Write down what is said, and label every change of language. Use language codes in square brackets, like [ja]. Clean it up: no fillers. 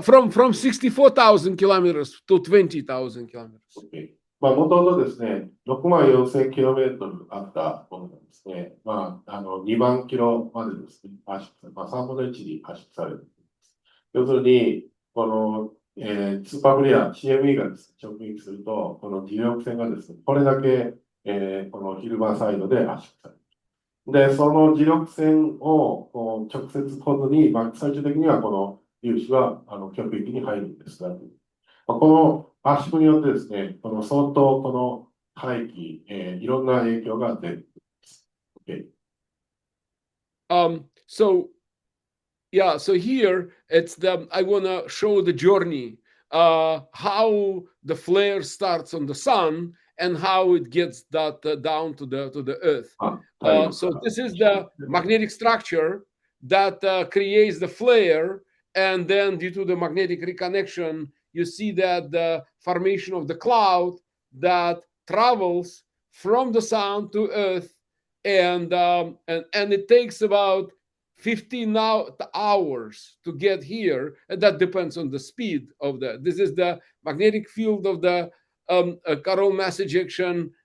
[en] from 64,000 kilometers to 20,000 kilometers. Okay. [ja] もともとですね、64,000キロメートルあったものがですね、2万キロまでですね、圧縮され、3分の1に圧縮されるんです。要するに、この、スーパーフレア、CME がですね、直撃すると、この磁力線がですね、これだけ、この昼間サイドで圧縮される。で、その磁力線をこう直接来ずに、最終的にはこの粒子は極域に入るんですが、この圧縮によってですね、この相当この大気、いろんな影響が出る。 Okay. [en] So here it's I want to show the journey, how the flare starts on the sun and how it gets that down to the earth. So this is the magnetic structure that creates the flare, and then due to the magnetic reconnection, you see that the formation of the cloud that travels from the sun to earth, and it takes about 15 hours to get here, and that depends on the speed of this is the magnetic field of the coronal mass ejection.